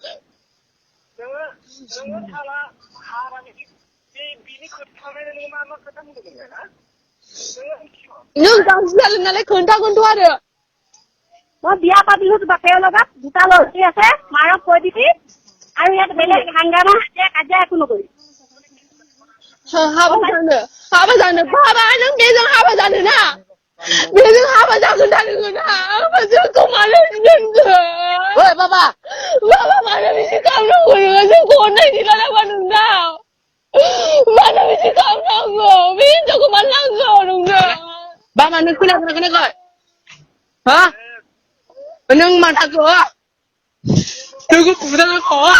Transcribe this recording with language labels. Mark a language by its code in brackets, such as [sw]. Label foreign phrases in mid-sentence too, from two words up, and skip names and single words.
[brx] नोङो थाला हारानि बे बिनि खोथा थानाय नोङो मा खोथा बुंदोंमोन ना नों गाज्रि जादों नालाय खोन्थागोनथ' आरो [as] মই বিয়া পাতিলো বাপেৰ লগত দুটা লৰি আছে মাৰক কৈ দিবি আৰু ইয়াত বেলেগ হাংগামা কাজিয়া একো নকৰি [brx] हाबा जानो बाबा नों बेजों हाबा जानो ना बेजों हाबा जागोन ना नोङो ना जोंखौ मानो दोनखो ओइ बाबा मानो बिदि खालामनांगौ नोङो जोंखौ अननाय गैला नामा नोंनाव मानो बिदि खालामनांगौ बे हिनजावखौ मानो नांगौ नोंनो बाबा नों खोनागोना खोनायाखै हा नों माथाखौ नोंखौ बुजानांगौ